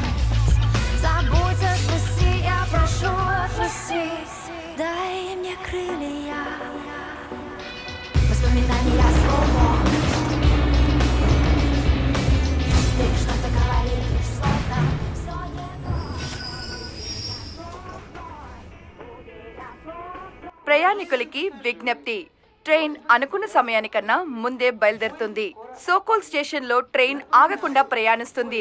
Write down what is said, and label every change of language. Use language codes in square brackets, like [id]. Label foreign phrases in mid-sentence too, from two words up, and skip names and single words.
[ru] Забудь, отпусти, я прошу, отпусти. Дай мне крылья. Воспоминания слоумо. Ты что-то говоришь, словно все не то. [te] ప్రయాణికులకి విజ్ఞప్తి. ట్రైన్ అనుకున్న సమయానికన్నా ముందే బయలుదేరుతుంది. సోకోల్ స్టేషన్ లో ట్రైన్ ఆగకుండా ప్రయాణిస్తుంది.